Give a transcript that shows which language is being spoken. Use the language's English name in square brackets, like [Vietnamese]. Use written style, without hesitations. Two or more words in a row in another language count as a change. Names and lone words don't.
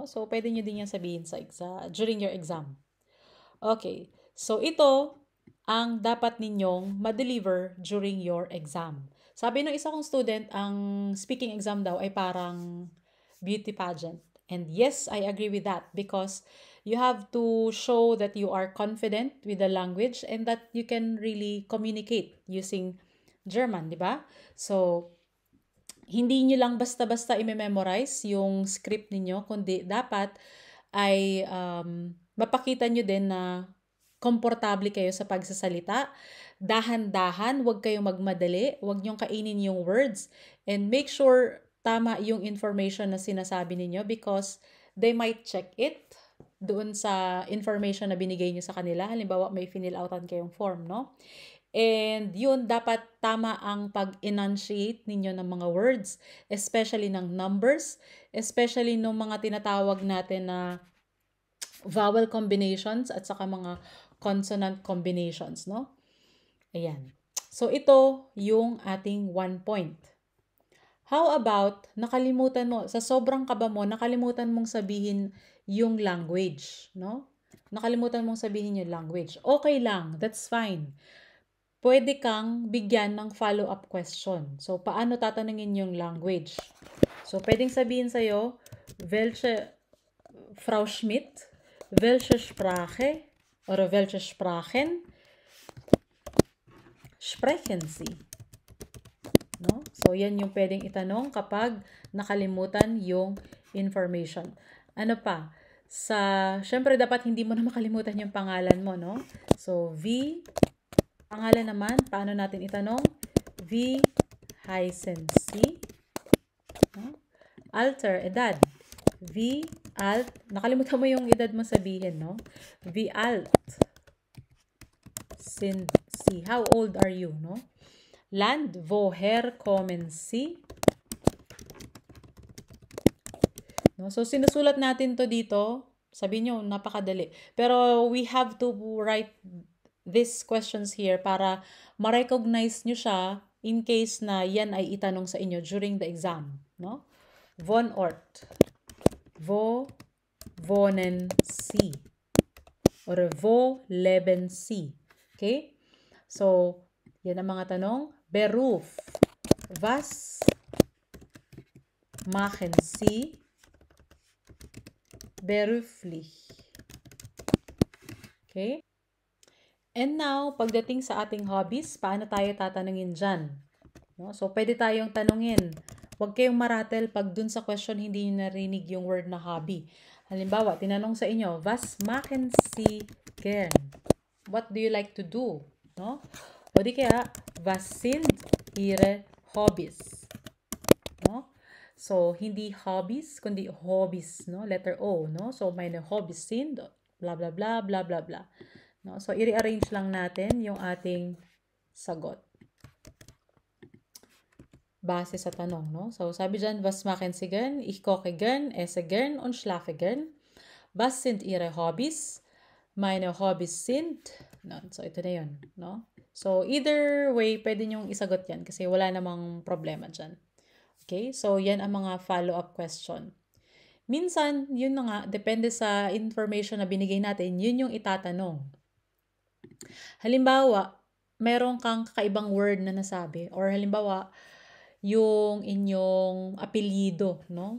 [Filipino] So, pwede nyo din yan sabihin [English] during your exam. [Filipino] Okay. So, ito ang dapat ninyong ma-deliver [English] during your exam. [Filipino] Sabi ng isa kong student, ang [English] speaking exam [Filipino] daw ay parang [English] beauty pageant. And yes, I agree with that because you have to show that you are confident with the language and that you can really communicate using German, [Filipino] di ba? So, hindi nyo lang basta-basta i-memorize yung script ninyo, kundi dapat ay mapakita nyo din na komportable kayo sa pagsasalita. Dahan-dahan, huwag kayong magmadali, huwag nyong kainin yung words, [English] and make sure [Filipino] tama yung information na sinasabi ninyo [English] because they might check it [Filipino] doon sa information na binigay nyo sa kanila. Halimbawa, may fill outan kayong form, no? And yun, dapat tama ang pag-enunciate ninyo ng mga words, especially ng numbers, especially ng mga tinatawag natin na [English] vowel combinations [Filipino] at saka mga [English] consonant combinations, [Filipino] no? Ayan. So, ito yung ating 1 point. [English] How about, [Filipino] nakalimutan mo, sa sobrang kaba mo, nakalimutan mong sabihin yung language, no? Nakalimutan mong sabihin yung language. Okay lang, [English] that's fine. [Filipino] Pwede kang bigyan ng [English] follow-up question. [Filipino] So, paano tatanungin yung language? So, pwedeng sabihin sa'yo, [German] Frau Schmidt, welche Sprache oder welche Sprachen sprechen Sie? [Filipino] No? So, yan yung pwedeng itanong kapag nakalimutan yung information. Ano pa? Syempre, dapat hindi mo na makalimutan yung pangalan mo, no? So, pangalan naman, paano natin itanong? [German] Wie heißen Sie? No? Alter, edad. Wie alt? [Filipino] Nakalimutan mo yung edad mo sabihin, no? [German] Wie alt sind Sie? [English] How old are you, no? [German] Land, woher kommen Sie? [Filipino] No? So, sinusulat natin to dito. Sabi nyo, napakadali. Pero [English] we have to write these questions here [Filipino] para ma-recognize nyo siya [English] in case [Filipino] na yan ay itanong sa inyo [English] during the exam, [Filipino] no? [German] Wohnort. Wo wohnen Sie? Or wo leben Sie? Okay? [Filipino] So, yan ang mga tanong. [German] Beruf. Was machen Sie beruflich? [Filipino] Okay? [English] And now, [Filipino] pagdating sa ating hobbies, paano tayo tatanungin dyan? No? So, pwede tayong tanungin. Huwag kayong maratel pag dun sa question hindi nyo narinig yung word na hobby. Halimbawa, tinanong sa inyo, [German] was machen Sie gern? [English] What do you like to do? No? [Filipino] O di kaya, [German] was sind ihre Hobbys? [Filipino] No? So, hindi hobbies, kundi hobbies, no? [English] Letter O, no? [German] So, meine Hobbys sind, blah, blah, blah, blah, blah, blah. No? [Filipino] So, i-rearrange lang natin yung ating sagot. Base sa tanong, no? So, sabi dyan, [German] was machen Sie gern? Ich koche gern, esse gern und schlafe gern. Was sind Ihre Hobbys? Meine Hobbys sind, [Filipino] no? So, ito na yun, no? So, [English] either way, [Filipino] pwede nyong isagot yan kasi wala namang problema dyan. Okay? So, yan ang mga [English] follow-up question. [Filipino] Minsan, yun na nga, depende sa information na binigay natin, yun yung itatanong. Halimbawa, meron kang kakaibang word na nasabi, or halimbawa, yung inyong apelyido, no?